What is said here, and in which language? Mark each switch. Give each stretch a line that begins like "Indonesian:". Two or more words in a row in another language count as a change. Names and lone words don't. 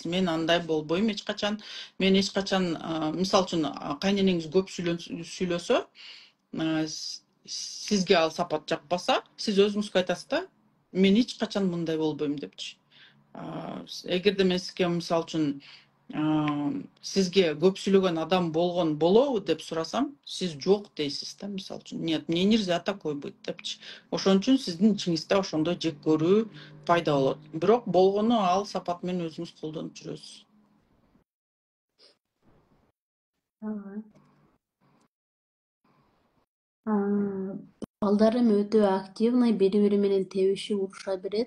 Kyrgyz: Мен андай болбойм эч качан. Мен эч качан, мисалы үчүн, кайненеңиз көп сүйлөсө, сизге ал сапат жакпаса, сиз өзүңүзгө айтасыз да, мен эч качан мындай болбойм депчи. Эгерде мен сизге, мисалы үчүн, сизге көп сүйлөгөн адам болобу деп сурасам, сиз жок дейсиз да, мисалы үчүн.
Russian: Нет, мне нельзя такой быть депчи.
Kyrgyz: Ошон үчүн сиздин ичиңизде ошондой жек көрүү пайда болот. Бирок болгону ал сапат менен өзүңүз колдонуп жүрөсүз. Балдарым өтө активный, бири-бири менен тебишип уруша берет.